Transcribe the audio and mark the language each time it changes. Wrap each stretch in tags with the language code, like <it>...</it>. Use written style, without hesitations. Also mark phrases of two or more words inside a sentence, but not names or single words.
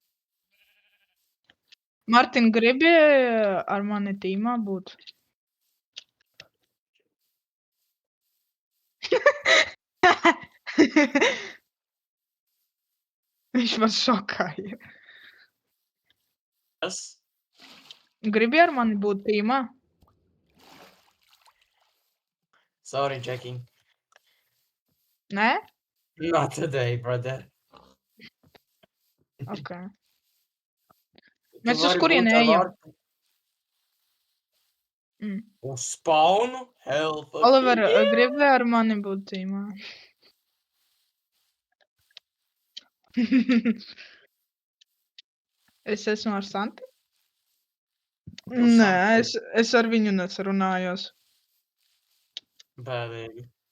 <lv>Martin, gribi ar mani tīmā būt? Viņš man šokāja. Kas? Gribi ar mani būt tīmā? Sorry, Jackie. Nē?</lv> <en>Not today, brother.</en> <lv>Ok. Tu Mēs uz vari kurieni būt ar ejam? Martu Mm. Uz spawnu?</lv> <en>Hell fucking Oliver, yeah!</en> <lv>gribi ar mani būt tīmā? Es esmu ar Santi? Nē, es ar viņu nesarunājos. Bēdīgi.</lv>